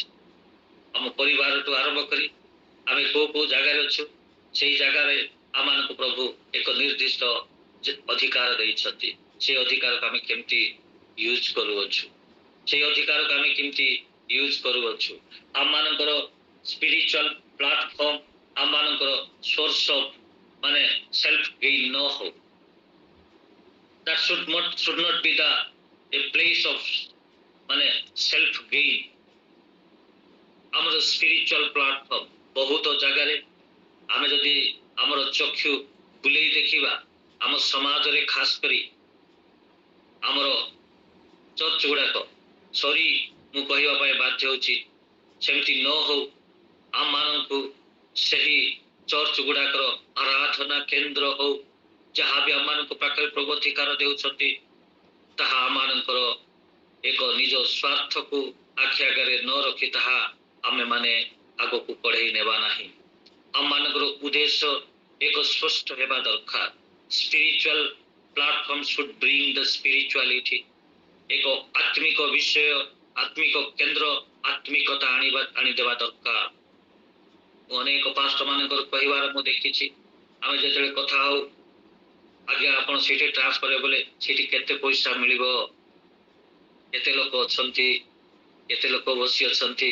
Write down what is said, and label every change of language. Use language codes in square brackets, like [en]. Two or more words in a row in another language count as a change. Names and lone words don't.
[or] ଆମ ପରିବାରଠୁ ଆରମ୍ଭ କରି ଆମେ କୋଉ ଜାଗାରେ ଅଛୁ, ସେଇ ଜାଗାରେ ଆମମାନଙ୍କୁ ପ୍ରଭୁ ଏକ ନିର୍ଦ୍ଦିଷ୍ଟ ଅଧିକାର ଦେଇଛନ୍ତି। সেই ଅଧିକାରକୁ ଆମେ କେମିତି ୟୁଜ କରୁଅଛୁ, সেই ଅଧିକାରକୁ ଆମେ କେମିତି ୟୁଜ କରୁଅଛୁ। ଆମମାନଙ୍କର [en] spiritual platform [or] ଆମମାନଙ୍କର [en] source of self gain [or] ନ ହଉ। [en] that should not be a place of self gain. [or] ଆମର [en] spiritual platform [or] ବହୁତ ଜାଗାରେ ଆମେ ଯଦି ଆମର ଚକ୍ଷୁ ବୁଲେଇ ଦେଖିବା, ଆମ ସମାଜରେ ଖାସ କରି ଆମର ଚର୍ଚ୍ଚ ଗୁଡାକ, ମୁଁ କହିବା ପାଇଁ ବାଧ୍ୟ ହେଉଛି, ସେମିତି ନ ହଉ। ଆମମାନଙ୍କୁ ସେହି ଚର୍ଚ୍ଚ ଗୁଡାକର ଆରାଧନା କେନ୍ଦ୍ର ହଉ, ଯାହା ବି ଆମମାନଙ୍କ ପାଖରେ ପ୍ରଭୁ ଅଧିକାର ଦେଉଛନ୍ତି, ତାହା ଆମମାନଙ୍କର ଏକ ନିଜ ସ୍ୱାର୍ଥକୁ ଆଖି ଆଗରେ ନ ରଖି ତାହା ଆମେମାନେ ଆଗକୁ ବଢ଼େଇ ନେବା ନାହିଁ। ଆମମାନଙ୍କର ଉଦ୍ଦେଶ୍ୟ ଏକ ସ୍ପଷ୍ଟ ହେବା ଦରକାର। [en] spiritual platform should bring the spirituality, [or] ଏକ ଆତ୍ମିକ ବିଷୟ, ଆତ୍ମିକ କେନ୍ଦ୍ର, ଆତ୍ମିକତା ଆଣିଦେବା ଦରକାର। ଅନେକ ପାଷ୍ଟର ମାନଙ୍କର କହିବାର ମୁଁ ଦେଖିଛି, ଆମେ ଯେତେବେଳେ କଥା ହଉ, ଆଜ୍ଞା ଆପଣ ସେଠି ଟ୍ରାନ୍ସଫର ବୋଲେ ସେଠି କେତେ ପଇସା ମିଳିବ, କେତେ ଲୋକ ଅଛନ୍ତି, କେତେ ଲୋକ ବସି ଅଛନ୍ତି।